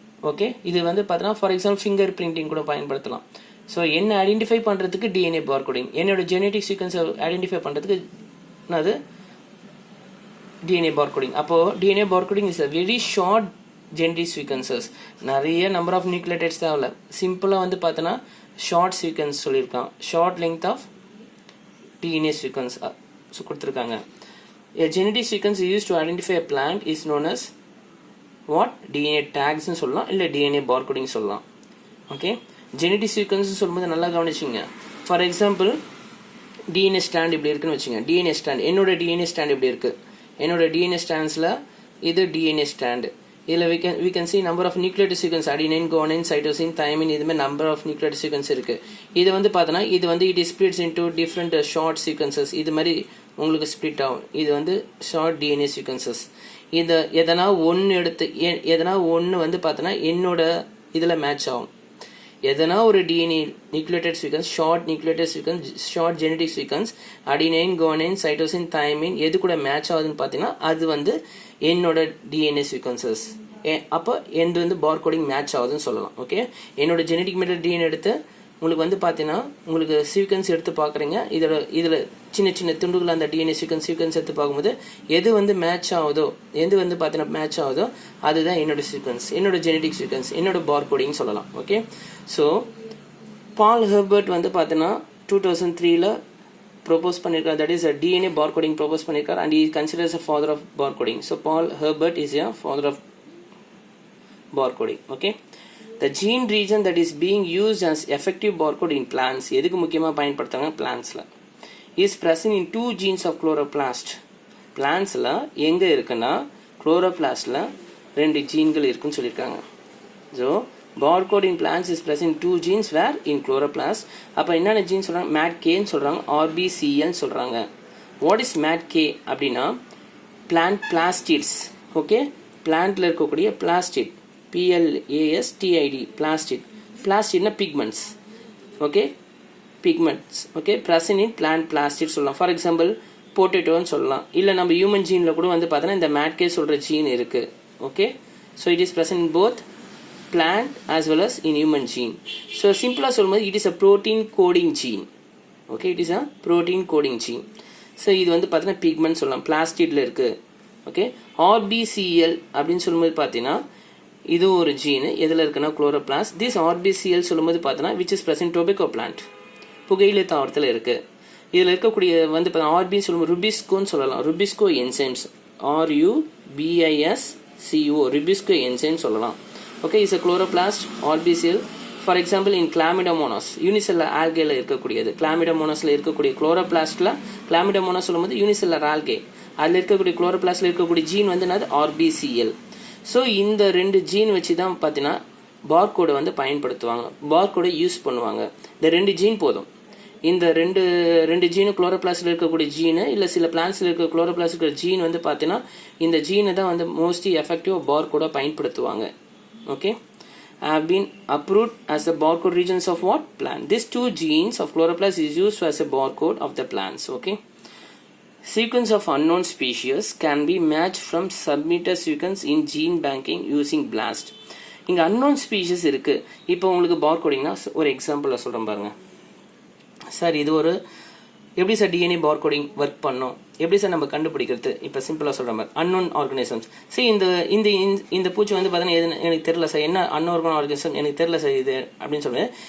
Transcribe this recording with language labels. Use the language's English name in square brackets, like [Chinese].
[Tamil] Okay, இது வந்து பார்த்தீங்கன்னா ஃபார் எக்ஸாம்பிள் ஃபிங்கர் பிரிண்டிங் கூட பயன்படுத்தலாம். ஸோ என்ன ஐடென்டிஃபை பண்ணுறதுக்கு டிஎன்ஏ பார்கோடிங், என்னோட ஜெனடிக் சீக்வன்ஸை ஐடென்டிஃபை பண்ணுறதுக்கு அது டிஎன்ஏ பார்கோடிங். [English] அப்போது DNA barcoding is a very short genetic sequences. [Tamil] நிறைய நம்பர் ஆஃப் நியூக்ளியோடைட்ஸ் தான் இல்லை, சிம்பிளாக வந்து பார்த்தோன்னா ஷார்ட் சீக்வன்ஸ் சொல்லியிருக்கான். [English] Short length of DNA sequence கொடுத்துருக்காங்க. A genetic sequence used to identify a plant is known as what? [Tamil] DNA tags ன்னு சொல்லலாம், இல்லை DNA barcoding சொல்லலாம். ஓகே, ஜெனடிக் சீக்வன்ஸ் சொல்லும்போது நல்லா கவனிச்சிங்க. ஃபார் எக்ஸாம்பிள் டிஎன்ஏ ஸ்டாண்ட் இப்படி இருக்குன்னு வச்சுங்க. டிஎன்ஏ ஸ்டாண்ட், என்னோட டிஎன்ஏ ஸ்டாண்ட் இப்படி இருக்குது. என்னோட டிஎன்ஏ ஸ்டாண்ட்ஸில் இது டிஎன்ஏ ஸ்டாண்டு, [English] இதில் we can see number of nucleotide sequence adenine, guanine, cytosine, thymine [Tamil] இது மாதிரி [English] number of nucleotide sequence இருக்கு. [Tamil] இது வந்து பார்த்தோன்னா இது வந்து [English] it is splits into different short sequences. [Tamil] இது மாதிரி உங்களுக்கு ஸ்ப்ளிட் ஆகும். இது வந்து ஷார்ட் டிஎன்ஏ சீக்வன்சஸ். இதை எதனா ஒன்று எடுத்து எதனா ஒன்று வந்து பார்த்தோன்னா என்னோட இதில் மேட்ச் ஆகும். எதனா ஒரு DNA nucleotide sequence, short nucleotide sequence, short genetic sequence, adenine, guanine, cytosine, thymine எது கூட மேட்ச் ஆகுதுன்னு பார்த்தீங்கன்னா அது வந்து என்னோட டிஎன்ஏ சீக்வன்சஸ். அப்போ எந்த வந்து பார்கோடிங் மேட்ச் ஆகுதுன்னு சொல்லலாம். ஓகே, என்னோட ஜெனடிக் மெட்டீரியல் டிஎன்ஏ எடுத்து உங்களுக்கு வந்து பார்த்தீங்கன்னா உங்களுக்கு சீக்வன்ஸ் எடுத்து பார்க்குறீங்க. இதில் சின்ன சின்ன துண்டுகள் அந்த டிஎன்ஏ சீக்வன்ஸ் எடுத்து பார்க்கும்போது எது வந்து மேட்ச் ஆகுதோ, எது வந்து பார்த்தீங்கன்னா மேட்ச் ஆகுதோ அதுதான் என்னோட சீக்வன்ஸ், என்னோட ஜெனடிக் சீக்வன்ஸ், என்னோட பார்கோடிங் சொல்லலாம். ஓகே, ஸோ பால் ஹெர்பர்ட் வந்து பார்த்தீங்கன்னா 2003 ப்ரொபோஸ் பண்ணியிருக்காரு. [English] That is DNA barcoding propose பண்ணியிருக்காரு and he considers a father of barcoding. So Paul Herbert is a father of barcoding. Okay, the gene region that is being used as effective barcode in plants [Tamil] எதுக்கு முக்கியமாக பயன்படுத்துறாங்க பிளான்ஸில் [English] is present in 2 genes of chloroplast. [Tamil] பிளான்ஸில் எங்கே இருக்குன்னா குளோரோபிளாஸ்டில் 2 ஜீன்கள் இருக்குன்னு சொல்லியிருக்காங்க. [English] So barcode in plants is present in 2 genes where in chloroplast. [Tamil] அப்போ என்னென்ன gene சொல்கிறாங்க? MADK சொல்கிறாங்க, RBCL சொல்கிறாங்க. வாட் இஸ் MADK அப்படின்னா பிளான்ட் பிளாஸ்டிட்ஸ். ஓகே, பிளான்ட்டில் இருக்கக்கூடிய plastid, PLASTID, plastid. பிளாஸ்டிட்னா pigments. Okay, pigments. [English] Okay, present in plant plastid சொல்லலாம். For example பொட்டேட்டோன்னு சொல்லலாம். [Tamil] இல்லை நம்ம ஹியூமன் ஜீனில் கூட வந்து பார்த்தோன்னா இந்த MADK சொல்கிற ஜீன் இருக்குது. [English] Okay, so it is present in both plant as well as in human gene. So simple சொல்லும்போது it is a protein coding gene. Okay, it is a protein coding gene. [Tamil] So இது வந்து பார்த்தீங்கன்னா pigment சொல்லலாம், பிளாஸ்டிட்ல இருக்கு. Okay, RBCL அப்படின்னு சொல்லும்போது பார்த்தீங்கன்னா இது ஒரு ஜீனு எதில் இருக்குன்னா குளோரோபிளாஸ்ட். திஸ் RBCL சொல்லும்போது பார்த்தீங்கன்னா [English] which is present tobacco plant, [Tamil] புகையிலை தாவரத்தில் இருக்கு. இதில் இருக்கக்கூடிய வந்து பார்த்தீங்கன்னா RB சொல்லும்போது ருபிஸ்கோன்னு சொல்லலாம், RuBisCO enzymes, RUBISCO, RuBisCO enzyme சொல்லலாம். [English] Okay, is a chloroplast RBCL. For example, in Chlamydomonas, unicellular algae இருக்கக்கூடியது. [Tamil] Chlamydomonasல இருக்கக்கூடிய chloroplastல Chlamydomonas சொல்லும்போது unicellular algae, அதில் இருக்கக்கூடிய chloroplastல இருக்கக்கூடிய ஜீன் வந்து என்னது RBCL. ஸோ இந்த 2 ஜீன் வச்சு தான் பார்த்தீங்கன்னா பார்கோடை வந்து பயன்படுத்துவாங்க, பார்கோடை யூஸ் பண்ணுவாங்க. இந்த 2 ஜீன் போதும். இந்த ரெண்டு ஜீனு குளோரோபிளாஸ்டில் இருக்கக்கூடிய ஜீனு இல்லை சில பிளான்ஸில் இருக்க குளோரோபிளாஸ்ட் இருக்கிற ஜீன் வந்து பார்த்தீங்கன்னா இந்த ஜீனை தான் வந்து மோஸ்ட்லி எஃபெக்டிவ் பார்கோடை பயன்படுத்துவாங்க. [English] Okay, have been approved as the barcode regions of what? Plant. These 2 genes of chloroplast is used as a barcode of the plants. Okay, sequence of unknown species can be matched from submitted sequence in gene banking using BLAST. [Tamil] இங்கே unknown species இருக்கு. இப்போ உங்களுக்கு பார்கோடிங்னா ஒரு example சொல்கிறேன் பாருங்க sir. இது ஒரு எப்படி சார் டிஎன்ஏ பார்கோடிங் ஒர்க் பண்ணோம், எப்படி சார் நம்ம கண்டுபிடிக்கிறது? இப்போ சிம்பிளாக சொல்கிற மாதிரி அன்னோன் ஆர்கனிசம்ஸ். சரி, இந்த பூச்சி வந்து பார்த்தீங்கன்னா எனக்கு தெரியல சார், என்ன அன்ஆர்கன் ஆர்கனிசம் எனக்கு தெரியல சார் இது அப்படின்னு சொல்லுவேன்.